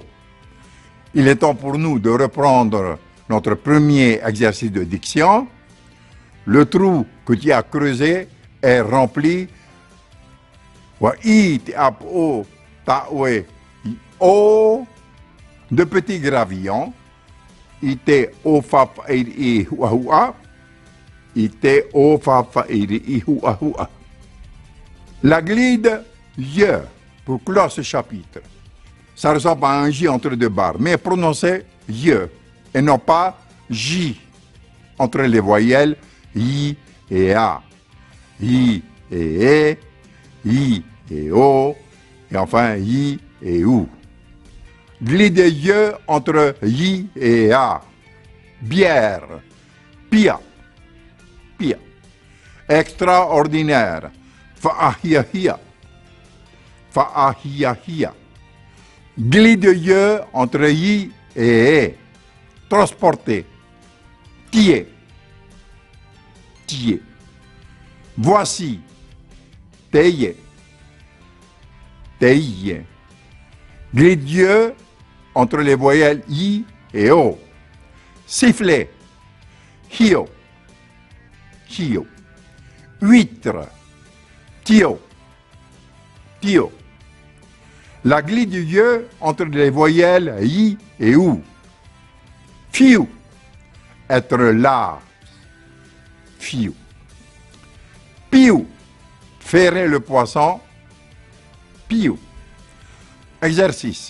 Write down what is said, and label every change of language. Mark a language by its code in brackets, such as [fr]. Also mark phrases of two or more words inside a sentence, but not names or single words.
[fr] Il est temps pour nous de reprendre notre premier exercice de diction. Le trou que tu as creusé est rempli. O de petits gravillons. [ty] Ite o fa fa i hua hua. Ite o fa fa i hua hua. [fr] La glide je pour clore ce chapitre. Ça ressemble à un J entre deux barres, mais prononcé je et non pas J entre les voyelles I et A. I et E, I et O, et enfin I et OU. Glide je entre I et A. [ty] Bière, pia, pia. [fr] Extraordinaire, [ty] fa'ahia-hia, fa'ahia-hia. [fr] Glide je entre I et E. [ty] Transporter, tier, tier. Voici, teille, teille. [fr] Glide je entre les voyelles I et O. [ty] Sifflet, hio, hio. Huître, tio, tio. [fr] La glide je entre les voyelles I et OU. Fiu, être là. [ty] Fiu. Piou, [fr] ferrer le poisson. Piou. Exercice.